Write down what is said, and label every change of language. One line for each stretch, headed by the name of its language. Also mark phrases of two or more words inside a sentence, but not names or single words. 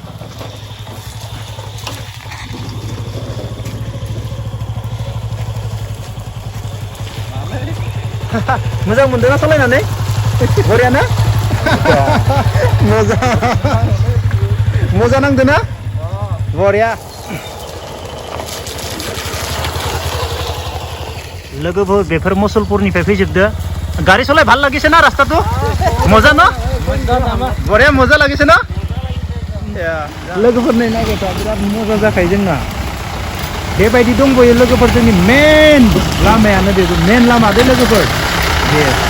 Bodo: मोजां मोनदोंना सालायनानै बरियाना मजा नांदोंना बरिया लोगोफोर बेफोर मुसलपुरनिफ्राय फैजोबदो गाड़ी चलाय
Assamese: ভাল লাগিছে না রাস্তাটো মজা না বড়িয়া মজা লাগিছে না
Bodo: लोगोफोर नै नायबाय बिराद मजा जाखायो जोंना बेबायदि दंबोयो लोगोफोर जोंनि मेन लामायानो बे मेन लामा दे लोगोफोर दे